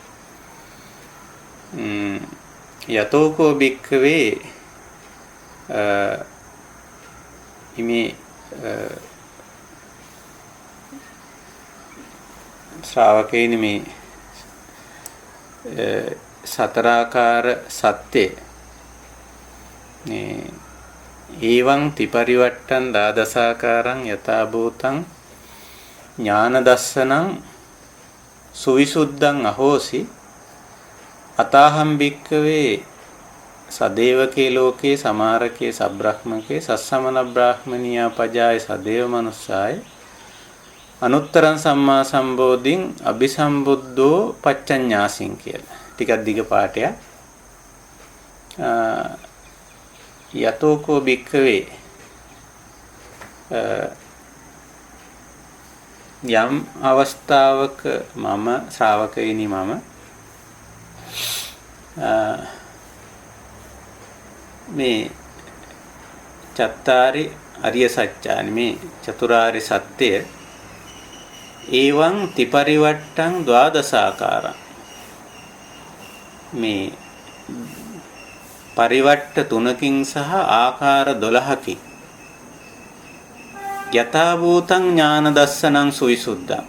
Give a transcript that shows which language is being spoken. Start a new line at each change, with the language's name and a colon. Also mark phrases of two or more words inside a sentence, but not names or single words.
Pali: යතෝකෝ භික්ඛවේ ඉමේ
Sinhala: ශ්‍රාවකයනි මේ සතරාකාර සත්‍ය මේ
Pali: ඒවං ත්‍රිපරිවට්ටං දාදසාකාරං යථා භූතං ඥාන දස්සනං සුවිසුද්ධං අහෝසි අතාහම් භික්ඛවේ සදේවකේ ලෝකේ සමාරකේ සබ්‍රහ්මකේ සස්සමන බ්‍රාහ්මනියා පජාය සදේව මනුස්සාය අනුත්තරං සම්මා සම්බෝධින් අபிසම්බුද්ධෝ පච්චඤ්ඤාසින් කියලා.
Sinhala: ටිකක් දිග පාඩයක්.
Pali: යතෝකෝ භික්ඛවේ
Sinhala: යම් අවස්ථාවක මම ශ්‍රාවකයිනි මම
Pali: මේ චත්තාරි අරිය සත්‍යානි
Sinhala: මේ චතුරාර්ය සත්‍ය
Pali: ඒවං ත්‍රිපරිවට්ටං ද්වාදසාකාරං
Sinhala: මේ පරිවට්ට තුනකින් සහ ආකාර 12කින්
Pali: යථා භූතං ඥාන දස්සනං සුවිසුද්ධං.